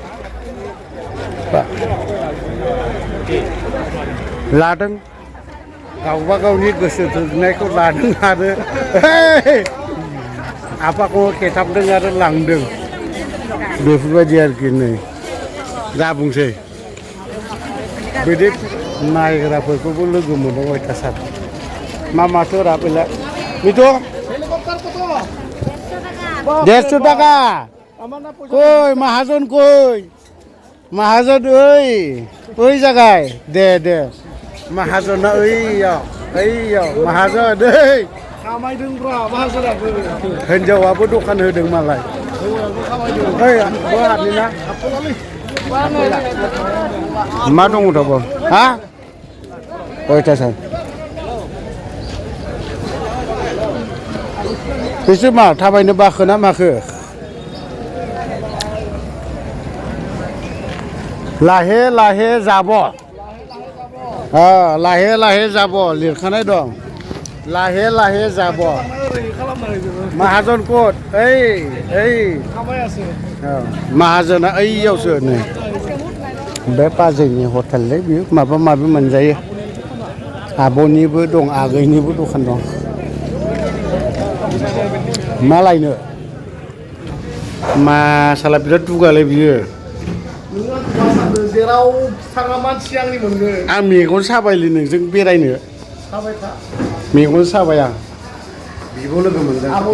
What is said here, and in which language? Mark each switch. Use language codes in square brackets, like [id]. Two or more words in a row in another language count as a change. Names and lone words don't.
[brx] लादों गावबा गावनि गोसो थोनायखौ लादों आरो आफाखौ खेथाबदों आरो लांदों बेफोरबायदि आरोखि नै दा बुंसै बिदि नायग्राफोरखौबो लोगो मोनदों अयथासार मा माथो राबेला मिथु [bn] 150 টাকা কই মাহাজন কই মাহাজন ওই জায়গায় দে মাহাজনা [brx] ओइयाव माहाजन दै खामायदोंब्रा माहाजनाबो हिनजावाबो दखान होदों मालाय हाबनिना मा दङ दाबो हा अयथासार बिसोर मा थाबायनो बाखो ना माखो लाहे लाहे जाब लाहे लाहे जाब लिरखानाय दं लाहे लाहे जाब माहाजन कोट ओइ माहाजना ओइयावसो नै बे बाजैनि हटेललै बियो माबा माबि मोनजायो आब'निबो दं आगैनिबो दखान दं मा लायनो मासाला बिराद दुगालै बियो जेराव थाङा मानसि आंनि मोनगोन आं मेगन साबायलै नोंजों बेरायनो मेगन साबाय आं बिब' लोगो मोनदों